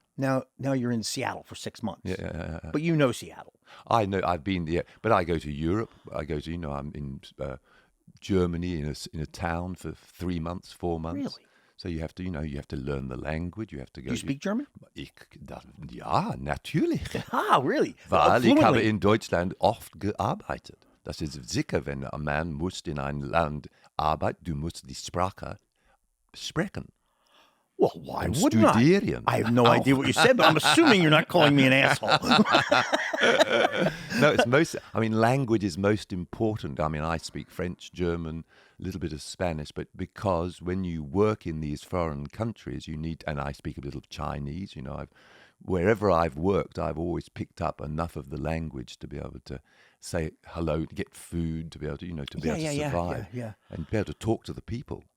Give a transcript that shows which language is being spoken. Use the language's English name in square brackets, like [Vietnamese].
[English] Now you're in Seattle for 6 months. Yeah. But you know Seattle. I know. I've been there. But I go to Europe. I go to, I'm in Germany in a town for 3 months, 4 months. Really? So you have to, you have to learn the language. You have to go. You speak German? [German] Ja, natürlich. [English] Ah, really? [German] Weil ich habe in Deutschland oft gearbeitet. Das ist sicher, wenn ein Mann muss in ein Land arbeiten, du musst die Sprache sprechen. [English] Well, why wouldn't I? I have no idea what you said, but I'm assuming you're not calling me an asshole. No, language is most important. I speak French, German, a little bit of Spanish, but because when you work in these foreign countries, and I speak a little Chinese, wherever I've worked, I've always picked up enough of the language to be able to say hello, to get food, to be able to, to be able to survive, and be able to talk to the people.